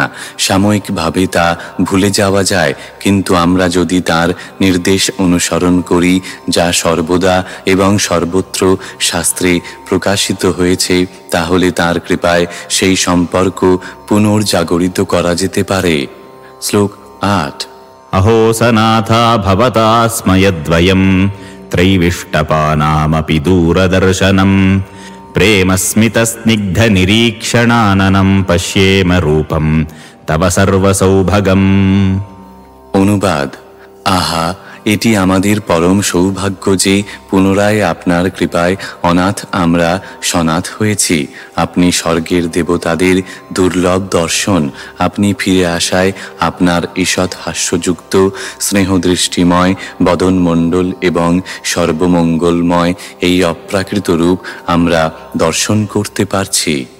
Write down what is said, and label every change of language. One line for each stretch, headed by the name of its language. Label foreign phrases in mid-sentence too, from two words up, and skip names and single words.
Bangla: সাময়িকভাবে তা ভুলে যাওয়া যায়, কিন্তু আমরা যদি তার নির্দেশ অনুসরণ করি, যা সর্বদা এবং সর্বত্র শাস্ত্রে প্রকাশিত হয়েছে, তাহলে তার কৃপায় সেই সম্পর্ক পুনর্জাগরিত করা যেতে পারে। শ্লোক 8।
Sanskrit: अहो सनाथा भवता स्मयद्वयम् त्रैविष्टपानामपि दूरदर्शनम् प्रेमस्मितस्निग्धनिरीक्षणाननम् पश्येम रूपम् तव सर्वसौभगम्।
Bangla: অনুবাদ: আহা, এটি আমাদের পরম সৌভাগ্য যে পুনরায় আপনার কৃপায় অনাথ আমরা সনাথ হয়েছি। আপনি স্বর্গের দেবতাদের দুর্লভ দর্শন, আপনি ফিরে আসায় আপনার ঈষৎ হাস্যযুক্ত স্নেহদৃষ্টিময় বদনমণ্ডল এবং সর্বমঙ্গলময় এই অপ্রাকৃত রূপ আমরা দর্শন করতে পারছি।